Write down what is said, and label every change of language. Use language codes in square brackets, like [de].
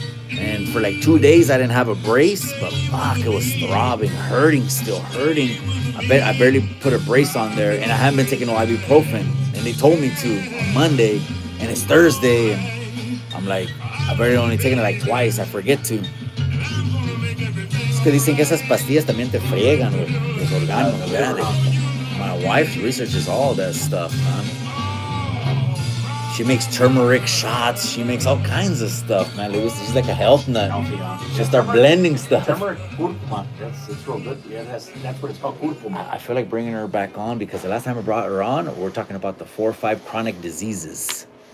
[en] And for like 2 days, I didn't have a brace, but fuck, it was throbbing, hurting, still hurting. I barely put a brace on there, and I haven't been taking no ibuprofen. And they told me to on Monday, and it's Thursday, and I'm like, I've already only taken it like twice. I forget to. [es] Es que dicen que esas pastillas también te friegan, güey, los órganos, ¿verdad? [en] My wife researches all that stuff, man. She makes turmeric shots. She makes all kinds of stuff, man. She's like a health nut. She start blending stuff. Turmeric, curcuma. It's real good. Yeah, that's what it's called, curcuma. I feel like bringing her back on because the last time I brought her on, we're talking about the 4 or 5 chronic diseases.